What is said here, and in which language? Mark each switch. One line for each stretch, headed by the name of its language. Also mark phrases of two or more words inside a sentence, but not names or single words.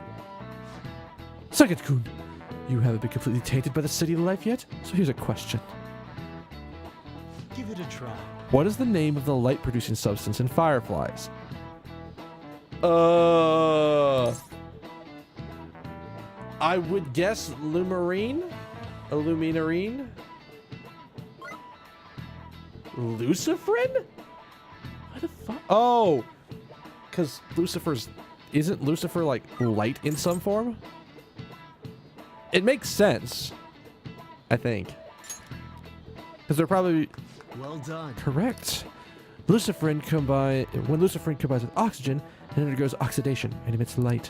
English: Second-kun, you haven't been completely tainted by the city life yet, so here's a question. Give it a try. What is the name of the light-producing substance in fireflies? I would guess lumarine? Illuminarine? Luciferin? What the fuck? Oh! Because Lucifer's... Isn't Lucifer, like, light in some form? It makes sense. I think. Because they're probably... Well done. Correct. Luciferin when luciferin combines with oxygen, it undergoes oxidation and emits light.